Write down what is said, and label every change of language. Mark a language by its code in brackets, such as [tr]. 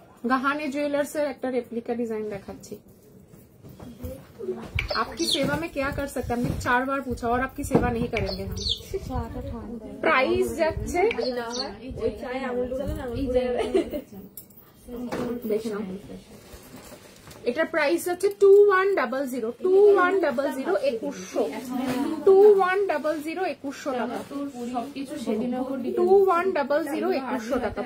[bn] গাহানে jewellers এর একটা replica ডিজাइन দেখাচ্ছি। [hi] आपकी सेवा में क्या कर सकते हैं, हमने 4 बार पूछा और आपकी सेवा नहीं करेंगे हम। [bn] प्राइस যাচ্ছে দেখে নাও, এটার প্রাইস আছে 2100, 2100, 2100 টাকা, 2100, 2100 টাকা।